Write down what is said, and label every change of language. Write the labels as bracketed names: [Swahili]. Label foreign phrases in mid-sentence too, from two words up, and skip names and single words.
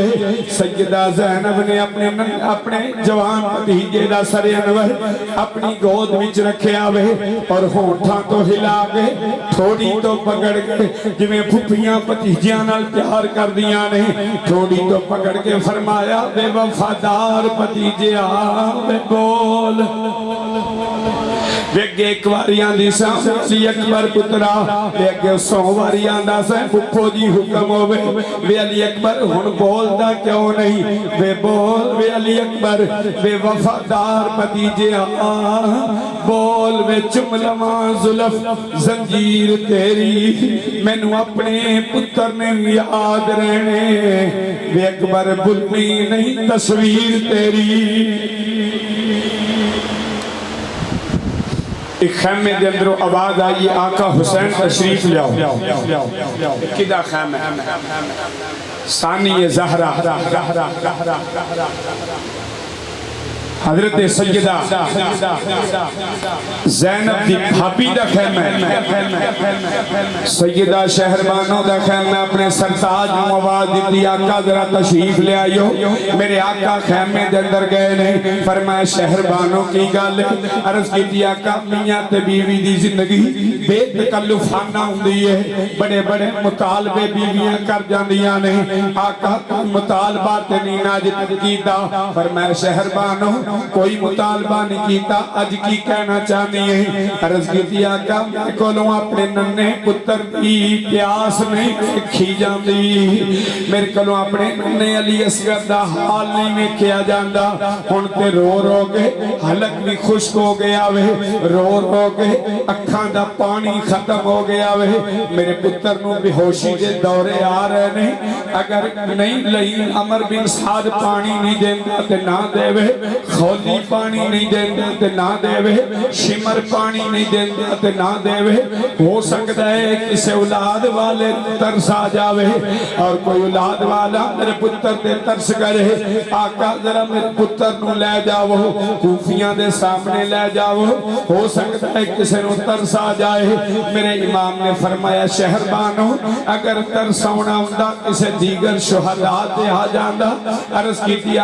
[Punjabi] سیدہ زینب نے اپنے جوان بھتیجے دا سر انور اپنی گود وچ رکھے آوے اور ہونٹاں تو ہلا گئے، تھوڑی تو پکڑ گئے، جویں پھپھیاں بھتیجیاں نال پیار کر دیا نہیں، تھوڑی تو پکڑ کے فرمایا بے وفادار بھتیجے آوے بول۔ ویگے ایک واریاں دی سا علی اکبر پترا ویگے 100 واریاں دا سا پپو جی حکم ہوئے وے علی اکبر ہن بول دا کیوں نہیں وے بول وے علی اکبر وے وفادار بھتیجے بول وے چملواں زلف زنجیر تیری مینوں اپنے پتر نے یاد رہنے وے اکبر بلمی نہیں تصویر تیری ایک خیمے دے اندروں آواز آئی آقا حسین تشریف لیاؤ کدہ خیمے ثانی زہرہ حضرت سیدہ زینب دی بھابی دا خیمہ سیدہ شہربانوں دا خیمہ اپنے سرتاج مواد دی آقا ذرا تشریف لے آئیو میرے آقا خیمے دے اندر گئے نہیں فرمایا شہربانوں کی گالے عرض کی دی آقا میاں تے بیوی دی زندگی بے تکلفانہ ہوندی ہے بڑے بڑے مطالبے بیویاں کر جاندیاں نہیں آقا مطالبات نہیں ناجت کیتا فرمایا شہربانوں کوئی مطالبہ نہیں کیتا اج کی کہنا چاہنی ہے عرض کی دیا کہ میں کولوں اپنے ننے پتر کی پیاس نہیں کھی جاندی میرے کولوں اپنے ننے علی اصغر دا حال نہیں میں کیا جاندہ ہن تے رو رو کے حلق بھی خشک ہو گیا وے رو رو کے اکھاں دا پانی ختم ہو گیا وے میرے پتر نو بے ہوشی دے دورے آ رہے نہیں اگر نہیں لئی عمر بن سعد پانی نہیں دیندہ تے نہ دے وے خولی پانی نہیں دیندے تے نہ دے وے شمر پانی نہیں دیندے تے نہ دے وے ہو سکتا ہے کسے اولاد والے ترس آ جاوے اور کوئی اولاد والا میرے پتر تے ترس کرے آقا ذرا میرے پتر نو لے جاؤ کوفیاں دے سامنے لے جاؤ ہو سکتا ہے کسے نو ترس آ جائے میرے امام نے فرمایا شہربانوں اگر ترس ہونا ہوندہ کسے دیگر شہداء تے آ جاندہ عرض کی تھی